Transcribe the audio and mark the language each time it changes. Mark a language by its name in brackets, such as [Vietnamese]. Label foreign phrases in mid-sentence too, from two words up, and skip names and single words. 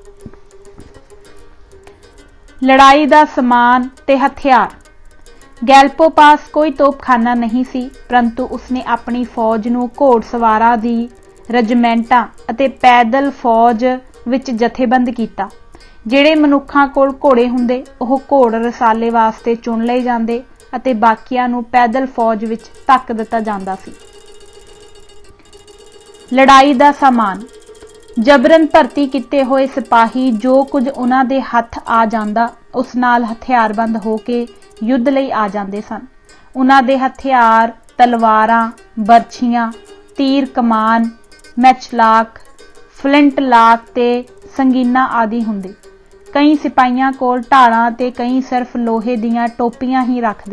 [Punjabi] ਲੜਾਈ ਦਾ ਸਮਾਨ ਤੇ ਹਥਿਆਰ। ਗੈਲਪੋ ਪਾਸ ਕੋਈ ਤੋਪਖਾਨਾ ਨਹੀਂ ਸੀ, ਪਰੰਤੂ ਉਸਨੇ ਅਪਨੀ ਫੌਜ ਨੂੰ ਘੋੜਸਵਾਰਾਂ ਦੀ ਰਜਮੈਂਟਾਂ ਅਤੇ ਪੈਦਲ ਫੌਜ ਵਿੱਚ ਜਥੇਬੰਦ ਕੀਤਾ। ਜਿਹੜੇ ਮਨੁੱਖਾਂ ਕੋਲ ਘੋੜੇ ਹੁੰਦੇ ਉਹ ਘੋੜ ਰਸਾਲੇ ਵਾਸਤੇ ਚੁਣ ਲਏ ਜਾਂਦੇ ਅਤੇ ਬਾਕੀਆਂ ਨੂੰ ਪੈਦਲ ਫੌਜ ਵਿੱਚ ਧੱਕ ਦਿੱਤਾ ਜਾਂਦਾ ਸੀ। ਲੜਾਈ ਦਾ ਸਾਮਾਨ। ਜਬਰਨ ਭਰਤੀ ਕੀਤੇ ਹੋਏ ਸਿਪਾਹੀ ਜੋ ਕੁਝ ਉਹਨਾਂ ਦੇ ਹੱਥ ਆ ਜਾਂਦਾ ਉਸ ਨਾਲ ਹਥਿਆਰਬੰਦ ਹੋ ਕੇ ਯੁੱਧ ਲਈ ਆ ਜਾਤੇ ਸਨ। ਉਨ੍ਹਾਂ ਦੇ ਹਥਿਆਰ ਤਲਵਾਰਾਂ, ਬਰਛੀਆਂ, ਤੀਰ ਕਮਾਨ, ਮੈਚਲਾਕ, ਫਲਿੰਟ ਲਾਕ ਤੇ ਸੰਗੀਨਾ ਆਦਿ ਹੁੰਦੇ। ਕਈ ਸਿਪਾਹੀਆਂ ਕੋਲ ਢਾਲਾਂ ਤੇ ਕਈ ਸਿਰਫ ਲੋਹੇ ਦੀਆਂ ਟੋਪੀਆਂ ਹੀ ਰੱਖਦੇ।